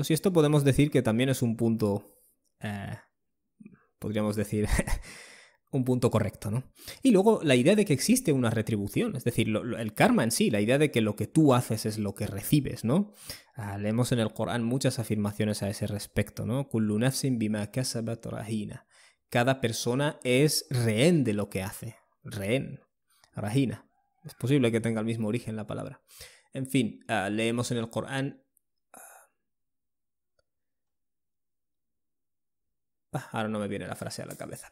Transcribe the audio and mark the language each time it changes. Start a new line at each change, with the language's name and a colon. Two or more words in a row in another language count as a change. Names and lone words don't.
Spanish: Y esto podemos decir que también es un punto, podríamos decir, un punto correcto, ¿no? Y luego la idea de que existe una retribución, es decir, el karma en sí, la idea de que lo que tú haces es lo que recibes, ¿no? Leemos en el Corán muchas afirmaciones a ese respecto, ¿no?
Arabic: كل نفس بما كسبت رهينة.
Spanish: Cada persona es rehén de lo que hace. Rehén. Rahina. Es posible que tenga el mismo origen la palabra. En fin, leemos en el Corán... ahora no me viene la frase a la cabeza.